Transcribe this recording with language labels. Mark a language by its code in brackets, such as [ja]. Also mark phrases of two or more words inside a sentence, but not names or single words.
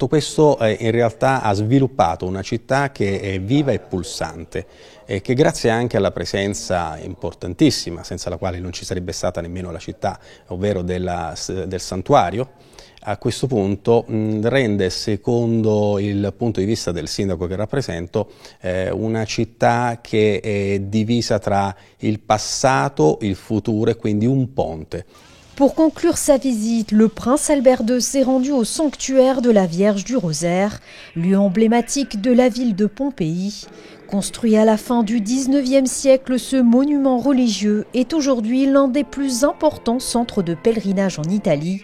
[it] questo in realtà ha sviluppato una città che è viva e pulsante, e che grazie anche alla presenza importantissima, senza la quale non ci sarebbe stata nemmeno la città, ovvero del santuario, a questo punto rende, secondo il punto di vista del sindaco che rappresento, una città che è divisa tra il passato, il futuro e quindi un ponte. [fr] Pour conclure sa visite, le prince Albert II s'est rendu au sanctuaire de la Vierge du Rosaire, lieu emblématique de la ville de Pompéi. Construit à la fin du XIXe siècle, ce monument religieux est aujourd'hui l'un des plus importants centres de pèlerinage en Italie.